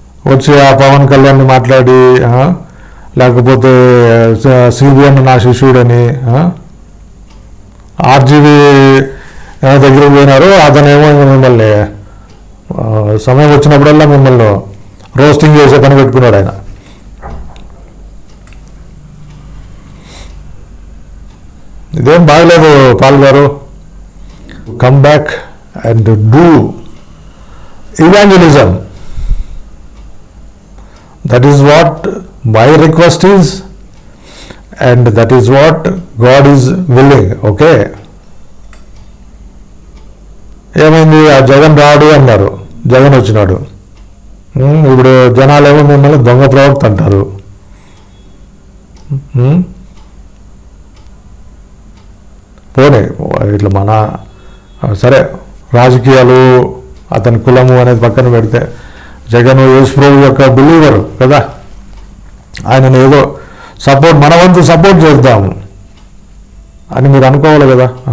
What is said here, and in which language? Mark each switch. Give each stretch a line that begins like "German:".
Telugu: వచ్చి ఆ పవన్ కళ్యాణ్ని మాట్లాడి, లేకపోతే సిబిఎన్ నా శిష్యుడని ఆర్జీవీ దగ్గరికి పోయినారు, అతనేమో మిమ్మల్ని సమయం వచ్చినప్పుడల్లా మిమ్మల్ని రోస్టింగ్ చేసే పని పెట్టుకున్నాడు ఆయన. ఇదేం బాగలేదు పాల్ గారు.
English: Come back and do evangelism. That is what my request is, and that is what God is willing. Okay.
Telugu: ఏమైంది, ఆ జగన్ రాడు అన్నారు, జగన్ వచ్చినాడు. ఇప్పుడు జనాలేమో మిమ్మల్ని దొంగ ప్రవక్త అంటారు. పోనీ ఇట్లా సరే రాజకీయాలు, అతని కులము అనేది పక్కన పెడితే జగన్ యేసుప్రభు యొక్క బిలీవర్ కదా, ఆయనను ఏదో మన వంతు సపోర్ట్ చేద్దాము అని మీరు అనుకోవాలి కదా.